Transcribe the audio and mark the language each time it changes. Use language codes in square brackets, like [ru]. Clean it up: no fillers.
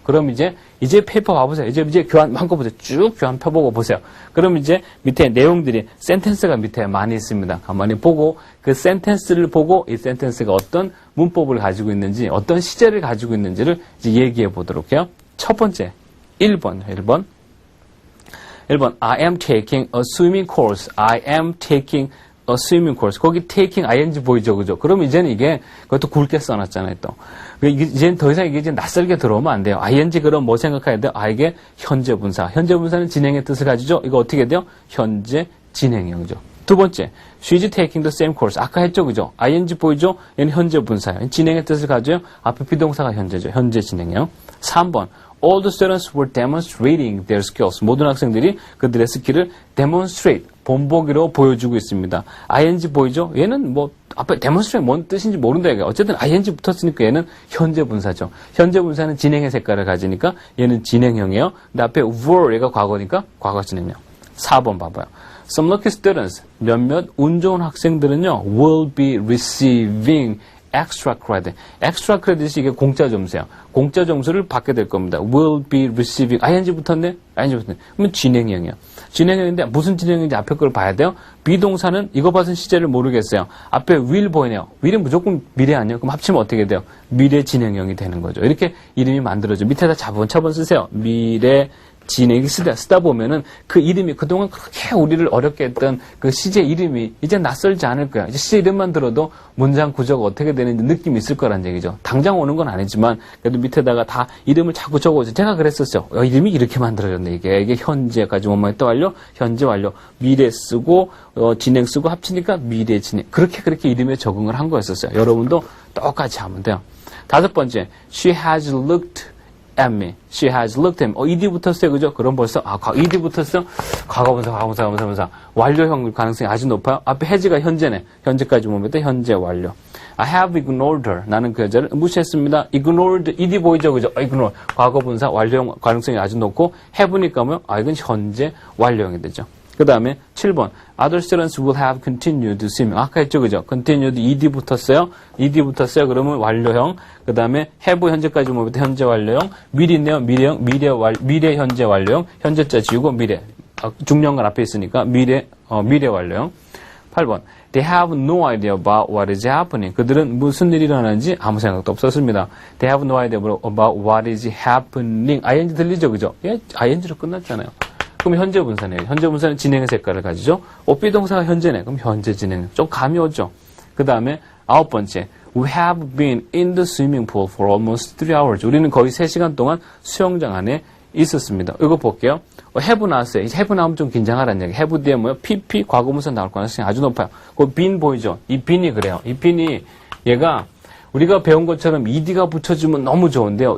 [ko] 그럼 이제 페이퍼 봐보세요. 이제 교환 한거 보세요. 쭉 교환 펴보고 보세요. 그럼 이제 밑에 내용들이 센텐스가 밑에 많이 있습니다. 가만히 보고 그 센텐스를 보고 이 센텐스가 어떤 문법을 가지고 있는지 어떤 시제를 가지고 있는지를 이제 얘기해 보도록 해요. [en] 첫 번째 1번 I am taking a swimming course. I am taking a swimming course. [ko] 거기 taking ing 보이죠, 그죠? 그럼 이제는 이게 그것도 굵게 써놨잖아요, 또. 이제는 더 이상 이게 이제 낯설게 들어오면 안 돼요. ing 그럼 뭐 생각해야 돼요? 이게 현재 분사. 현재 분사는 진행의 뜻을 가지죠. 이거 어떻게 돼요? 현재 진행형이죠. 두 번째, [en] she's taking the same course. [ko] 아까 했죠, 그죠? ing 보이죠? 얘는 현재 분사예요. 진행의 뜻을 가져요. 앞에 비동사가 현재죠. 현재 진행형. 3번. [en] All the students were demonstrating their skills. [ko] 모든 학생들이 그들의 스킬을 demonstrate, 본보기로 보여주고 있습니다. ing 보이죠? 얘는 뭐 앞에 demonstrate 뭔 뜻인지 모른다 이게. 어쨌든 ing 붙었으니까 얘는 현재 분사죠. 현재 분사는 진행의 색깔을 가지니까 얘는 진행형이에요. 근데 앞에 were 얘가 과거니까 과거 진행형. 4번 봐봐요. [en] Some lucky students, [ko] 몇몇 운 좋은 학생들은요, [en] will be receiving extra credit. [ko] extra credit이 이게 공짜 점수야. 공짜 점수를 받게 될 겁니다. [en] will be receiving. [ko] ing 붙었네? ing 붙었네. 그러면 진행형이야. 진행형인데 무슨 진행형인지 앞에 걸 봐야 돼요. 비동사는 이거 봐서 시제를 모르겠어요. 앞에 will 보이네요. will은 무조건 미래 아니에요? 그럼 합치면 어떻게 돼요? 미래 진행형이 되는 거죠. 이렇게 이름이 만들어져. 밑에다 차분차분 쓰세요. 미래 진행이 쓰다 보면은 그 이름이 그동안 그렇게 우리를 어렵게 했던 그 시제 이름이 이제 낯설지 않을 거야. 이제 시제 이름만 들어도 문장 구조가 어떻게 되는지 느낌이 있을 거란 얘기죠. 당장 오는 건 아니지만 그래도 밑에다가 다 이름을 자꾸 적어오죠. 제가 그랬었죠. 이름이 이렇게 만들어졌네. 이게 현재까지 뭐뭐 했다 완료, 현재 완료, 미래 쓰고 진행 쓰고 합치니까 미래 진행. 그렇게 이름에 적응을 한 거였었어요. 여러분도 똑같이 하면 돼요. 5번째, [en] she has looked at me. She has looked at me. [ko] ed 붙었어요, 그죠? 그럼 벌써 ed 붙었어. 과거분사. 완료형 가능성이 아주 높아요. 앞에 has가 현재네. 현재까지 보면 현재 완료. [en] I have ignored her. [ko] 나는 그 여자를 무시했습니다. ignored, ed 보이죠, 그죠? [en] ignore. [ko] 과거분사 완료형 가능성이 아주 높고 have니까 뭐요? 이건 현재 완료형이 되죠. 그 다음에 7번. [en] Other students will have continued swimming. [ko] 아까 했죠, 그죠? continued, ed 붙었어요. 그러면 완료형. 그 다음에 have 현재까지 보면 현재 완료형. will 있네요. 미래 현재 완료형. 현재자 지우고 미래. 중량관 앞에 있으니까 미래 완료형. 8번. [en] They have no idea about what is happening. [ko] 그들은 무슨 일이 일어나는지 아무 생각도 없었습니다. [en] They have no idea about what is happening. [ko] ing 들리죠, 그죠? 예, ing로 끝났잖아요. 그럼 현재 분사네요. 현재 분사는 진행의 색깔을 가지죠. 비동사가 현재네. 그럼 현재 진행. 좀 감이 오죠. 그 다음에 9번째. [en] We have been in the swimming pool for almost 3 hours. [ko] 우리는 거의 3시간 동안 수영장 안에 있었습니다. 이거 볼게요. have 나왔어요. have 나오면 좀 긴장하라는 얘기. have 뒤에 뭐요? pp 과거분사 나올 가능성이 아주 높아요. 그 been 보이죠? 이 bean이 그래요. 이 bean이 얘가 우리가 배운 것처럼 ed가 붙여주면 너무 좋은데요.